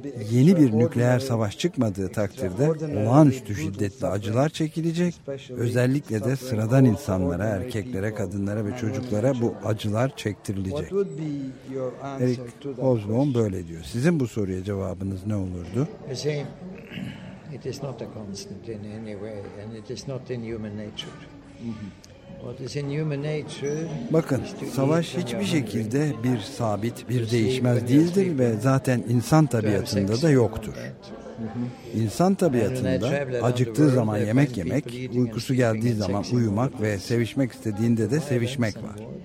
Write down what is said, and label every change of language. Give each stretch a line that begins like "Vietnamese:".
Turkish: Yeni bir nükleer savaş çıkmadığı takdirde olağanüstü şiddetli acılar çekilecek. Özellikle de sıradan insanlara, erkeklere, kadınlara ve çocuklara bu acılar çektirilecek. Eric Hobsbawm böyle diyor. Sizin bu soruya cevabınız ne olurdu?
English: It is not a constant in any way, and it is not in human nature. What is in human nature?
Turkish: Bakın, savaş hiçbir şekilde bir sabit, bir değişmez değildir ve zaten insan tabiatında da yoktur. İnsan tabiatında acıktığı zaman yemek yemek, uykusu geldiği zaman uyumak ve sevişmek istediğinde de sevişmek var.